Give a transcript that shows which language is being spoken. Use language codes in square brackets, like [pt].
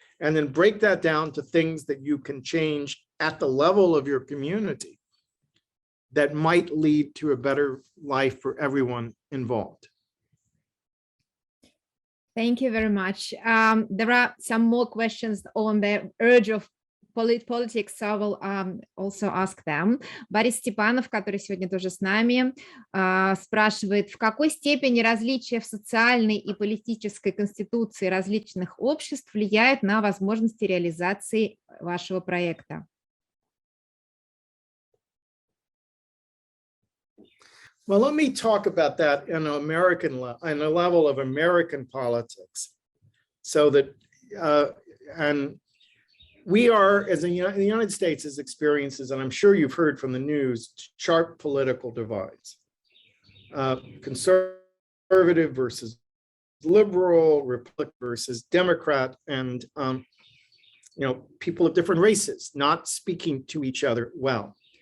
[en] And then break that down to things that you can change at the level of your community that might lead to a better life for everyone involved. Thank you very much. There are some more questions on the urge of politics, so I will also ask them. [ru] Борис Степанов, который сегодня тоже с нами, спрашивает, в какой степени различия в социальной и политической конституции различных обществ влияют на возможности реализации вашего проекта? [en] Well, let me talk about that in on a level of American politics, so that and we are, as in the United States, as experiences, and I'm sure you've heard from the news, sharp political divides, conservative versus liberal, Republican versus Democrat, and people of different races not speaking to each other well.